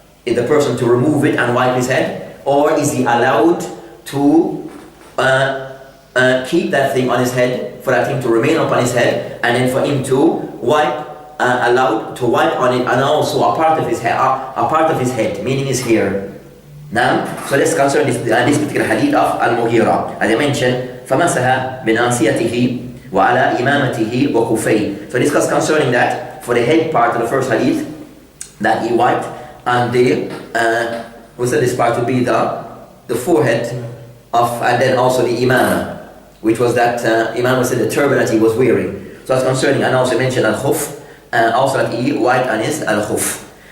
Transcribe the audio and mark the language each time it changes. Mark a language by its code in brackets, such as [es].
[en] Is the person to remove it and wipe his head? Or is he allowed to keep that thing on his head, for that thing to remain upon his head, and then for him to wipe, allowed to wipe on it, and also a part of his head, meaning his hair. Now, so let's concern this particular hadith of Al-Mughira. As I mentioned, [ar] فَمَسَهَ بِنَاصِيَتِهِ وَعَلَى إِمَامَتِهِ وَخُفَيْهِ. [en] So discuss concerning that for the head part of the first hadith, that he wiped on the, we said this part to be the forehead of, and then also the imama, which was that imam said the turban that he was wearing. So that's concerning, and also mentioned al-khuf, also that he wiped on his al-khuf.